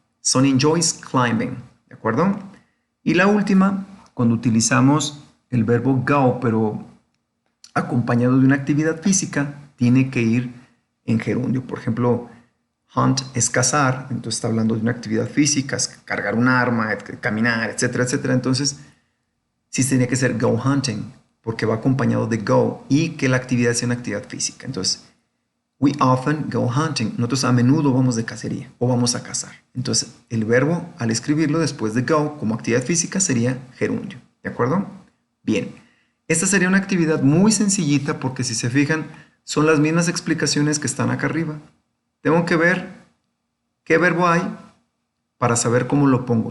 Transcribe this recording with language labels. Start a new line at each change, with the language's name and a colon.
English: Sonny enjoys climbing,
Spanish: ¿de acuerdo? Y la última, cuando utilizamos el verbo go, pero acompañado de una actividad física, tiene que ir en gerundio. Por ejemplo, hunt es cazar, entonces está hablando de una actividad física, es cargar un arma, caminar, etcétera, etcétera. Entonces, sí tenía que ser go hunting, porque va acompañado de go y que la actividad sea una actividad física.
English: Entonces, we often go hunting.
Spanish: Nosotros a menudo vamos de cacería o vamos a cazar. Entonces, el verbo al escribirlo después de go como actividad física sería gerundio. ¿De acuerdo? Bien. Esta sería una actividad muy sencillita porque si se fijan, son las mismas explicaciones que están acá arriba. Tengo que ver qué verbo hay para saber cómo lo pongo.